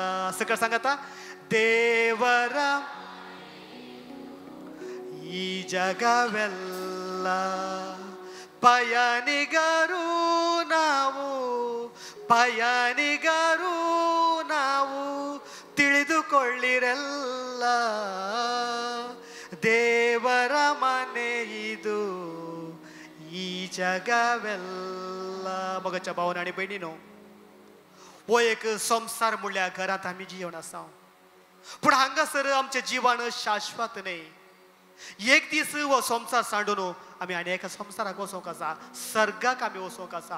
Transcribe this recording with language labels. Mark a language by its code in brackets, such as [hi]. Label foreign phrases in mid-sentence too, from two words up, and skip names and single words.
[kn] ಸಕಳ ಸಂಗತ ದೇವರ ಈ ಜಗವೆಲ್ಲ, ಪಯಣಿಗರು ನಾವು, ಪಯಣಿಗರು ನಾವು, ತಿಳಿದುಕೊಳ್ಳಿರಲ್ಲ ದೇವರ ಮನೆ ಇದು ಈ जगवेल्ला. [kok] मगाच्या भावन आनी भयणीनो, हो एक संसार म्हणल्यार घरांत आमी जिवन आसा, पूण हांगासर आमचें जिवन शाश्वत न्हय. एक दीस हो संसार सांडून आमी आनी एका संसाराक वचोंक आसा, सर्गाक आमी वचोंक आसा.